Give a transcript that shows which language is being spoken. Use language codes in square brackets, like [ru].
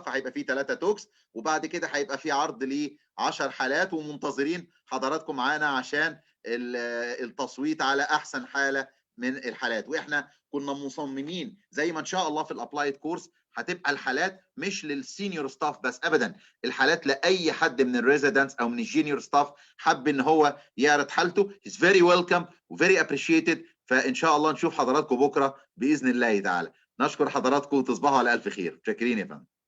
[ar] فهيبقى في 3 توكس، وبعد كده هيبقى في عرض ل 10 حالات، ومنتظرين حضراتكم معانا عشان التصويت على احسن حاله من الحالات. واحنا كنا مصممين زي ما ان شاء الله في الابلايد كورس هتبقى الحالات مش للسينيور ستاف بس ابدا، الحالات لاي حد من الريزيدنتس او من الجينيور ستاف حب ان هو يعرض حالته. [en] He's very welcome وفيري appreciated. [ar] فان شاء الله نشوف حضراتكم بكره باذن الله تعالى. نشكر حضراتكم وتصبحوا على الف خير. شاكرين يا فندم.